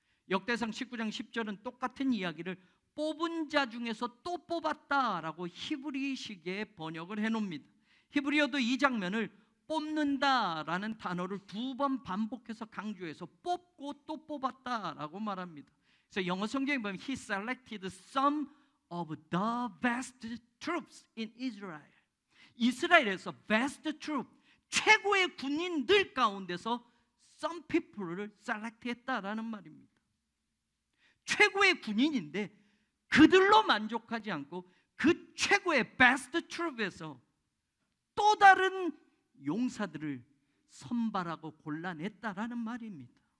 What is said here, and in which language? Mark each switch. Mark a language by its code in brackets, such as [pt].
[ko] 역대상 19장 10절은 똑같은 이야기를 뽑은 자 중에서 또 뽑았다라고 히브리식의 번역을 해놓습니다. 히브리어도 이 장면을 뽑는다라는 단어를 2번 반복해서 강조해서 뽑고 또 뽑았다라고 말합니다. 그래서 영어 성경에 보면 [en] He selected some of the best troops in Israel. [ko] 이스라엘에서 best troop, 최고의 군인들 가운데서 some people을 select했다라는 말입니다. 최고의 군인인데 그들로 만족하지 않고 그 최고의 베스트 트룹에서 또 다른 용사들을 선발하고 골라냈다라는 말입니다.